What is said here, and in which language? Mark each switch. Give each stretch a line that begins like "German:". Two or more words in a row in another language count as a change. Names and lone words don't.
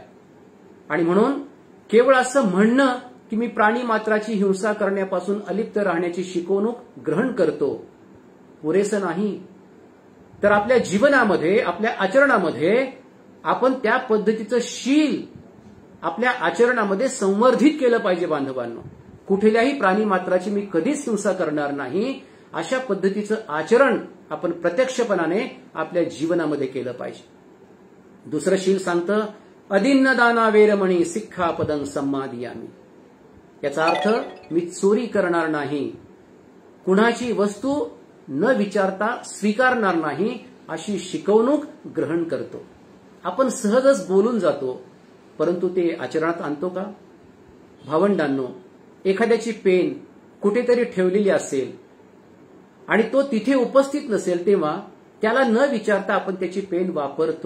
Marathi: आणि म्हणून केवळ असं म्हणणं की मी प्राणीमात्राची हिंसा करण्यापासून अलिप्त राहण्याची शिकवणूक ग्रहण करतो पुरेसं नाही, तर आपल्या जीवनामध्ये, आपल्या आचरणामध्ये आपण त्या पद्धतीचं शील आपल्या आचरणामध्ये संवर्धित केलं पाहिजे. बांधवांनो, कुठल्याही प्राणीमात्राची मी कधीच हिंसा करणार नाही अशा पद्धतीचं आचरण आपण प्रत्यक्षपणाने आपल्या जीवनामध्ये केलं पाहिजे. दुसरं शील सांगतं
Pali: अदिन्न दाना वेरमणी सिक्खापदं सम्मादियामि.
Marathi: याचा अर्थ मी चोरी करणार नाही, कुणाची वस्तू न विचारता स्वीकारणार नाही अशी शिकवणूक ग्रहण करतो. आपण सहजच बोलून जातो, परंतु ते आचरणात आणतो का? भावंडांनो, एखाद्याची पेन कुठेतरी ठेवलेली असेल आणि तो तिथे उपस्थित नसेल तेव्हा त्याला न विचारता आपण त्याची पेन वापरतो.